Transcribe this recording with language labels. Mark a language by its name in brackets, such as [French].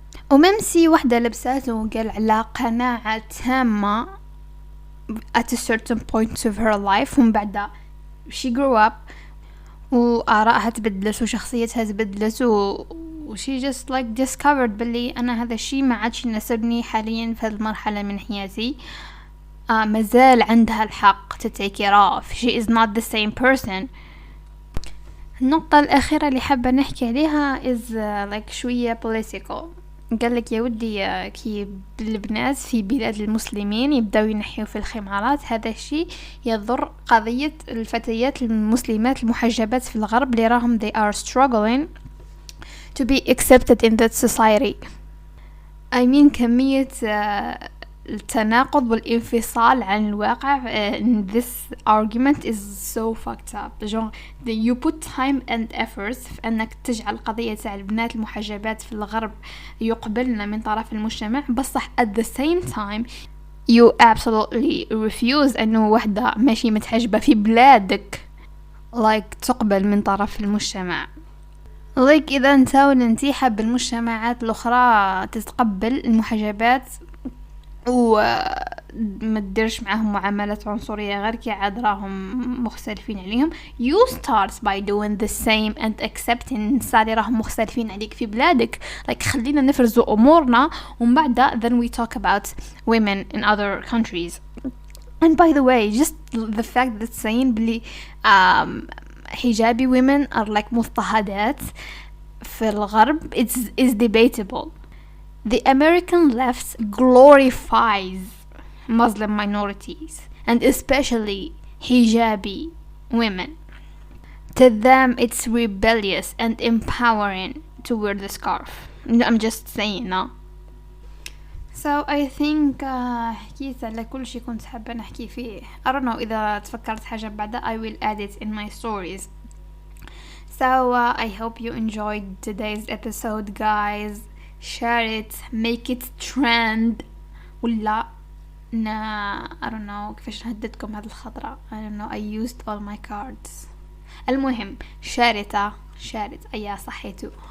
[Arabic] وممسي وحده لبسات وقال على قناعه تامه [English] at a certain point of her life, [Arabic] ومن بعد [English] she grew up [Arabic] وآرائها تبدلت وشخصيتها تبدلت [English] she just like discovered [Arabic] باللي أنا هذا الشيء ما عادش يناسبني حاليا في هذه المرحلة من حياتي. مازال عندها الحق [English] to take it off. she is not the same person. [Arabic] النقطة الأخيرة اللي حابة نحكي عليها [English] is like [Arabic] شوية political. قال لك يا ودي كي البنات في بلاد المسلمين يبداو ينحيوا في الخمارات, هذا الشيء يضر قضية الفتيات المسلمات المحجبات في الغرب اللي راهم [English] they are struggling to be accepted in that society. I mean [Arabic] كمية التناقض والانفصال عن الواقع [English] in this argument is so fucked up. you put time and efforts [Arabic] في أنك تجعل قضية تاع البنات المحجبات في الغرب يقبلن من طرف المجتمع, بصح [English] at the same time you absolutely refuse [Arabic] أنه وحدة ماشي متحجبة في بلادك like تقبل من طرف المجتمع. like إذا انت حاب المجتمعات الأخرى تتقبل المحجبات وما تديرش معاهم معاملات عنصرية غير كي عاد راهم مختلفين عليهم. [English] you start by doing the same and accepting [Arabic] النساء اللي راهم مختلفين عليك في بلادك. like خلينا نفرزوا أمورنا ومن بعد [English] then we talk about women in other countries. and by the way, just the fact that saying بلي hijabi women are like [Arabic] مضطهدات في الغرب [English] is debatable. The American left glorifies Muslim minorities and especially hijabi women. To them it's rebellious and empowering to wear the scarf. I'm just saying, no? So I think [Arabic] حكيت على كل شيء كنت حابة نحكي فيه. [English] I don't know [Arabic] إذا تفكرت حاجة بعدها [English] I will add it in my stories. So I hope you enjoyed today's episode, guys. Share it, make it trend. [Arabic] ولا [English] I don't know [Arabic] كيفاش نهددكم هاد الخضرة. [English] I don't know, I used all my cards. المهم share it [Arabic] أيا صحيتو.